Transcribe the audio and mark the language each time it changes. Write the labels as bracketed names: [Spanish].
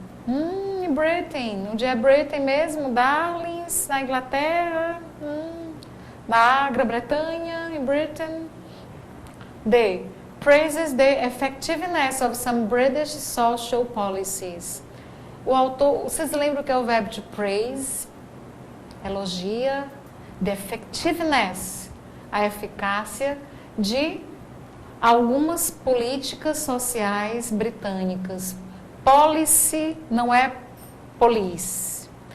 [Portuguese] Em Britain. Onde é Britain mesmo? Darlings, na Inglaterra. Na Grã-Bretanha, em Britain. D. [English] Praises the effectiveness of some British social policies. [Portuguese] O autor, vocês lembram que é o verbo to praise? Elogia. [English] The effectiveness, [Portuguese] a eficácia de algumas políticas sociais britânicas. Policy não é police.